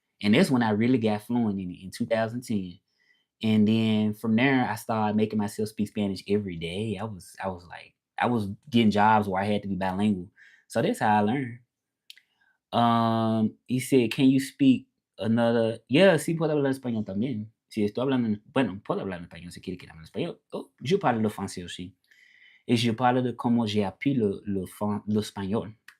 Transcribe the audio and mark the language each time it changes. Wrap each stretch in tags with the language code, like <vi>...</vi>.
<en>And that's when I really got fluent in it in 2010. And then from there, I started making myself speak Spanish every day. I was getting jobs where I had to be bilingual. So that's how I learned. He said, "Can you speak another?"</en> <es>Yeah, sí puedo hablar español también. Si estoy hablando, bueno, puedo hablar en español si quiere que hable en español.</es> <fr>Oh, je parle le français aussi. Et je parle de comment j'ai appris l'espagnol.</fr>